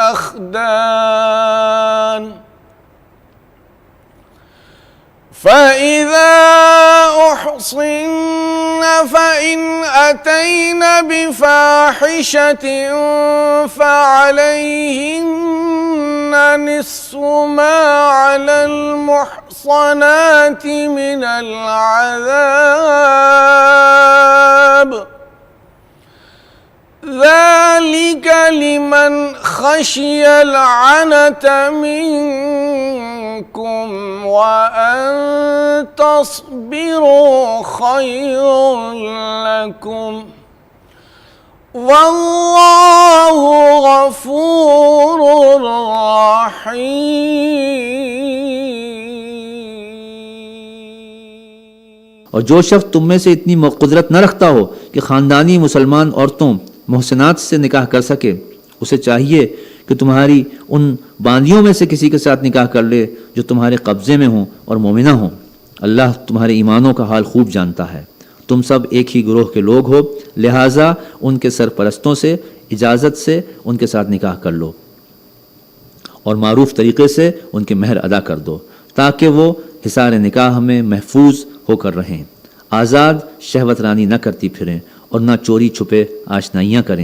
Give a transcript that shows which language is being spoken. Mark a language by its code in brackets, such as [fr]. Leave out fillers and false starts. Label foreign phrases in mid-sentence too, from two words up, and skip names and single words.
[ar] أخدان فإذا أحصن فإن أتين بفاحشة فعليهن نصف ما على المحصنات من العذاب ذلك لمن خشي العنت منكم وأن تصبروا خير لكم والله غفور رحيم. [ur] اور جو شخص تم میں سے اتنی قدرت نہ رکھتا ہو کہ خاندانی مسلمان عورتوں محصنات سے نکاح کر سکے، اسے چاہیے کہ تمہاری ان باندیوں میں سے کسی کے ساتھ نکاح کر لے جو تمہارے قبضے میں ہوں اور مومنہ ہوں. اللہ تمہارے ایمانوں کا حال خوب جانتا ہے۔ تم سب ایک ہی گروہ کے لوگ ہو، لہذا ان کے سرپرستوں سے اجازت سے ان کے ساتھ نکاح کر لو اور معروف طریقے سے ان کے مہر ادا کر دو، تاکہ وہ حصار نکاح میں محفوظ ہو کر رہیں، آزاد شہوت رانی نہ کرتی پھریں اور نہ چوری چھپے آشنائیاں کریں.